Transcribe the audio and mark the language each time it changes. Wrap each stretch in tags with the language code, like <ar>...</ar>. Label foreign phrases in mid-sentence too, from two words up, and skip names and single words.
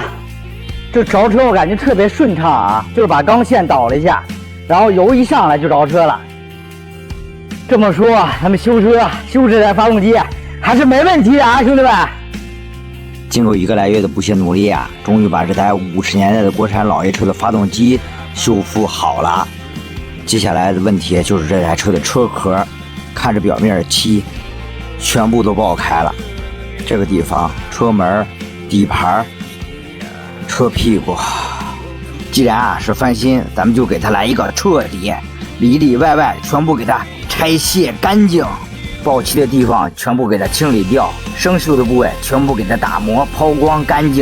<zh>這着車我感覺特別順暢啊，就是把鋼線倒了一下，然後油一上來就着車了。這麼說，咱們修車修這台發動機還是沒問題的啊，兄弟們。經過1個來月的不懈努力啊，終於把這台50年代的國產老爺車的發動機修復好了。接下來的問題就是這台車的車殼，看着表面的漆全部都爆開了。這個地方、車門、底盤、車屁股，既然啊是翻新，咱們就給它來一個徹底，裡裡外外全部給它拆卸乾淨，爆漆的地方全部給它清理掉，生锈的部位全部給它打磨抛光乾淨。</zh>